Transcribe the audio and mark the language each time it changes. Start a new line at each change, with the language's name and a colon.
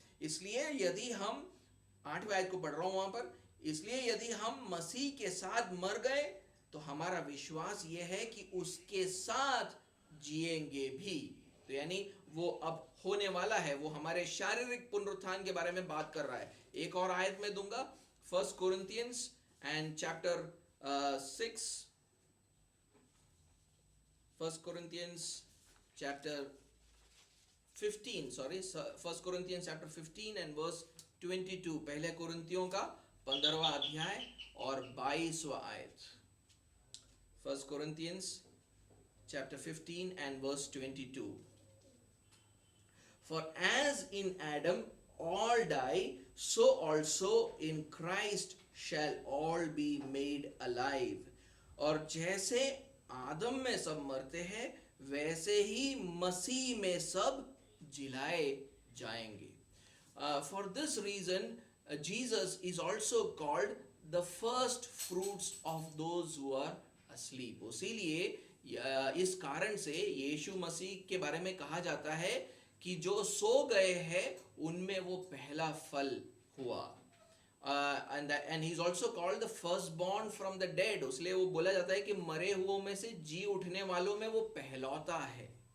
Hindi: इसलिए यदि हम 8वें आयत को पढ़ रहा हूं वहां पर, इसलिए यदि हम मसीह के साथ मर गए तो हमारा विश्वास यह है कि उसके साथ जिएंगे भी. तो यानी वो अब होने वाला है, वो हमारे शारीरिक पुनरुत्थान के बारे में बात कर रहा है. एक और आयत में दूंगा,
English: 1 Corinthians and chapter 6, 1 Corinthians chapter 15, 1 Corinthians chapter 15 and verse 22.
Hindi: पहले कुरिन्थियों का 15वां अध्याय और 22वां आयत.
English: 1 Corinthians chapter 15 and verse 22. For as in Adam all die, so also in Christ shall all be made alive.
Hindi: और जैसे आदम में सब मरते हैं, वैसे ही मसीह में सब जिलाए जाएंगे.
English: For this reason, Jesus is also called the first fruits of those who are asleep.
Hindi: इसीलिए इस कारण से यीशु मसीह के बारे में कहा जाता है कि जो सो गए हैं उनमें वो पहला फल हुआ.
English: And he's also called the firstborn from the dead.
Hindi: इसलिए वो बोला जाता है कि मरे हुओं में से जी उठने वालों में वो पहलौता है.